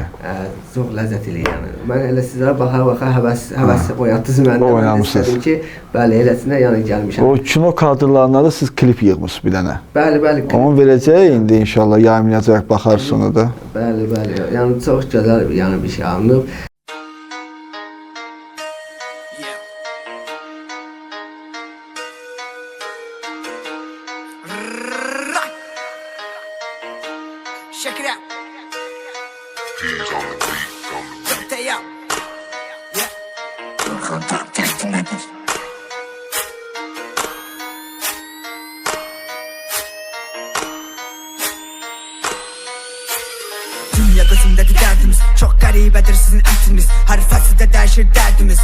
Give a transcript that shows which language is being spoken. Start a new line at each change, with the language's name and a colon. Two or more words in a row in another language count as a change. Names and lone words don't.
Azerbaijani: Çox ləzzət edir, yəni. Mən elə sizlərə baxa-baxa həvəs oyatdınız məndə. Oynamısınız. Ki, bəli, eləsinə yəni gəlmişəm. O kino kadrlarına da siz klip yığmışsınız bir dənə. Bəli, bəli. Onu verəcək indi inşallah, yayımlayacaq, baxarız sonra da. Bəli, bəli. Yəni çox gözəl yəni bir şey alınıb.
English: Check it out. He's on the beat, Stay up.
Azerbaijani: Dünya gözümdədir dərdimiz. Çox qəribədir sizin ətiniz. Hər fəsildə dəyişir dərdimiz.